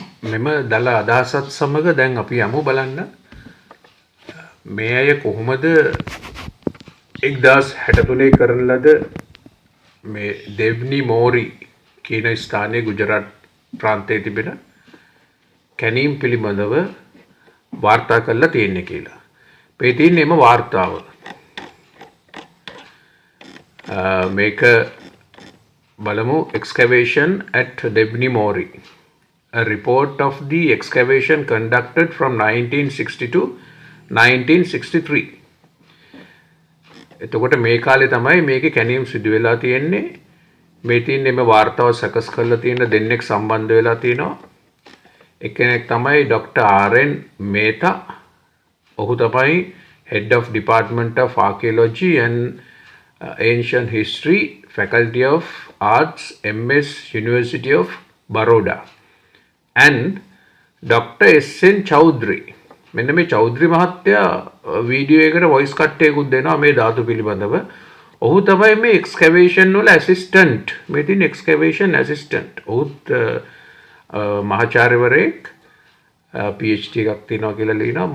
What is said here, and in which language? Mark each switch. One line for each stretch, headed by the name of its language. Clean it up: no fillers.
Sinhala: මෙම දල අදහසත් සමග දැන් අපි යමු බලන්න මේ අය කොහොමද 1063 කරන ලද මේ දෙව්නි මෝරි කියන ස්ථානයේ ගුජරාට් ප්‍රාන්තයේ තිබෙන කැනීම් පිළිබඳව වාර්තා කරලා තියෙන්නේ කියලා. මේ තියෙන්නේ එම වාර්තාව. මේක බලමු
English: excavation at Devni Mori. A report of the excavation conducted from 1960 to 1963.
Sinhala: එතකොට මේ කාලේ තමයි මේකේ කැණීම් සිදු වෙලා තියෙන්නේ. මේ තියෙන්නේ මේ වාර්තාව සකස් කරලා තියෙන දෙන්නෙක් සම්බන්ධ වෙලා තිනවා. එක්කෙනෙක් තමයි Dr. R.N. Mehta. ඔහු තමයි
English: Head of Department of Archaeology and Ancient History, Faculty of Arts, MS, University of Baroda. And Dr. S.N. Chowdhury.
Sinhala: මෙන්න මේ චෞධරි මහත්තයා වීඩියෝ එකට වොයිස් කට් එකකුත් දෙනවා මේ ධාතු පිළිබඳව. ඔහු තමයි මේ එක්ස්කැවේෂන් වල ඇසිස්ටන්ට්. මේ තියෙන එක්ස්කැවේෂන් ඇසිස්ටන්ට්. ඔහුත් මහාචාර්යවරයෙක් PhD එකක් තියෙනවා කියලා ලියනවා.